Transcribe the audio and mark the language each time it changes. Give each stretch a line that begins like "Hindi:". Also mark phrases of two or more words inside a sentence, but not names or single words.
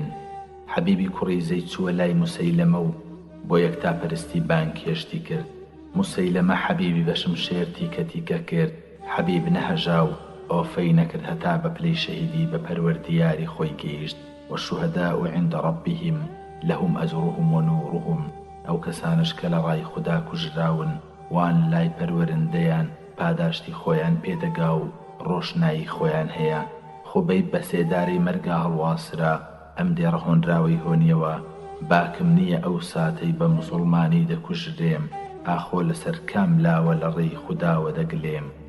Central Kurdish: حەبیبی کوڕی زەید چووە لای موسەیلەمە و بۆ یەکتاپەرستی بانکێشتی کرد. موسەیلەمە حەبیبی بە شمشێر تیکە کرد. حەبیب نەهەژا و ئۆفەی نەکرد هەتا بە پلەی شەهیدی بە پەروەردیاری خۆی گەیشت.
Arabic: والشهداء عند ربهم لهم أجرهم ونورهم.
Central Kurdish: ئەو کەسانش کە لە ڕای خوددا کوژراون وان لای پەروەرندەیان پاداشتی خۆیان پێدەگا و ڕۆشنایی خۆیان هەیە. خۆبەی بە سێداری مەرگا هەڵواسرا ئەم دێڕە هۆنراوەی هۆنیەوە باکم نییە ئەو ساتەی بە موسڵمانی دەکوژرێم ئاخۆ لەسەر کام لاوە لە ڕێی خودداوە دەگلێم.